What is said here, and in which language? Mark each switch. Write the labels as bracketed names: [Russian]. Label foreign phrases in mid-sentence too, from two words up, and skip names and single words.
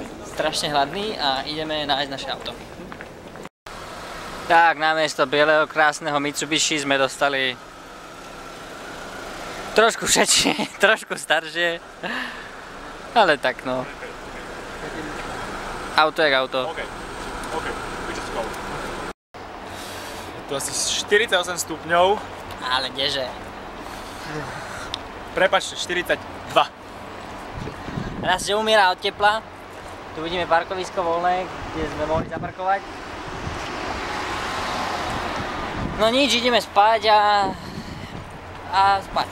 [Slovak] Strašne hladný a ideme nájsť naše auto. Tak, namiesto bieleho krásneho Mitsubishi sme dostali trošku šečie, trošku staršie. Ale tak no. Auto je auto. [English] OK, we just go. [Slovak] Tu asi 48 stupňov. Ale kdeže? Prepáčte, 42. Raz, že umiera od tepla. Tu vidíme parkovisko voľné, kde sme mohli zaparkovať. No nič, ideme spať a spať.